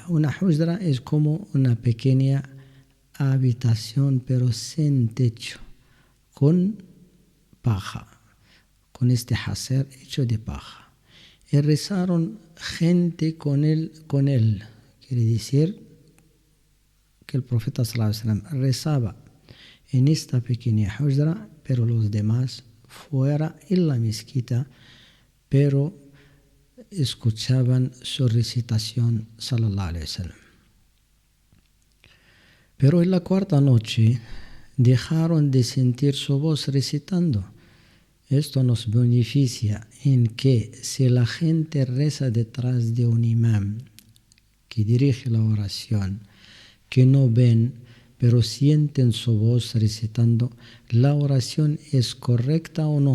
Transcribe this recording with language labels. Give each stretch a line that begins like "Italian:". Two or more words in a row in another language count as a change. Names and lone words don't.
Spanish: Una hujra es como una pequeña habitación pero sin techo, con paja, con este haser hecho de paja. Y rezaron gente con él. Quiere decir que el profeta
Arabic: صلى الله عليه وسلم
Spanish: rezaba en esta pequeña hujra, pero los demás fuera en la mezquita, pero escuchaban su recitación
Arabic: صلى الله عليه وسلم.
Spanish: Pero en la cuarta noche dejaron de sentir su voz recitando. Esto nos beneficia en que si la gente reza detrás de un imam que dirige la oración, que no ven, pero sienten su voz recitando, la oración es correcta o no.